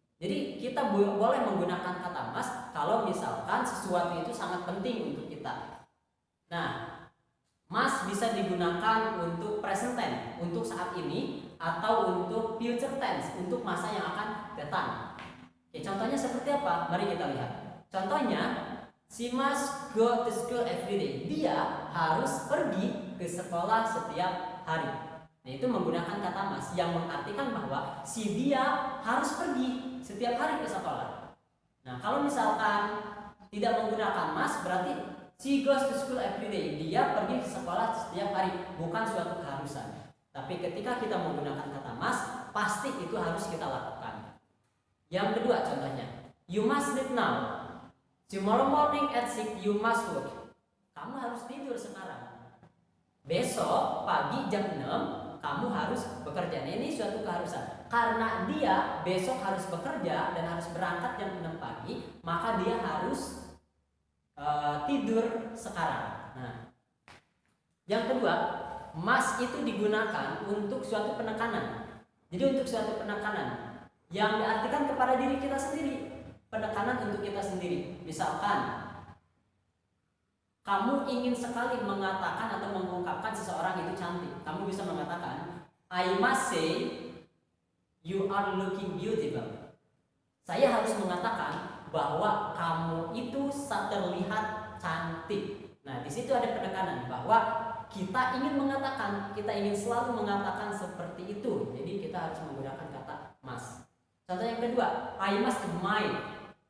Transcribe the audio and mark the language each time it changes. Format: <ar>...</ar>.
<id>Jadi kita boleh menggunakan kata must kalau misalkan sesuatu itu sangat penting untuk kita. Nah, must bisa digunakan untuk present tense, untuk saat ini, atau untuk future tense, untuk masa yang akan datang. Oke, contohnya seperti apa? Mari kita lihat. Contohnya,</id> <en>she must go to school every day.</en> <id>Dia harus pergi ke sekolah setiap hari. Nah, itu menggunakan kata must yang mengartikan bahwa dia harus pergi setiap hari ke sekolah. Nah, kalau misalkan tidak menggunakan must, berarti</id> <en>she goes to school every day.</en> <id>Dia pergi ke sekolah setiap hari, bukan suatu keharusan. Tapi ketika kita menggunakan kata must, pasti itu harus kita lakukan. Yang kedua contohnya,</id> <en>you must sleep now. Tomorrow morning at 6 you must work.</en> <id>Kamu harus tidur sekarang. Besok pagi jam 6 kamu harus bekerja. Nah, ini suatu keharusan. Karena dia besok harus bekerja dan harus berangkat jam 6 pagi, maka dia harus tidur sekarang. Nah, yang kedua, must itu digunakan untuk suatu penekanan. Jadi untuk suatu penekanan yang diartikan kepada diri kita sendiri. Penekanan untuk kita sendiri. Misalkan kamu ingin sekali mengatakan atau mengungkapkan seseorang itu cantik. Kamu bisa mengatakan,</id> <en>I must say you are looking beautiful.</en> <id>Saya harus mengatakan bahwa kamu itu terlihat cantik. Nah, di situ ada penekanan bahwa kita ingin mengatakan, kita ingin selalu mengatakan seperti itu. Jadi kita harus menggunakan kata must. Contoh yang kedua,</id> <en>I must admire.</en>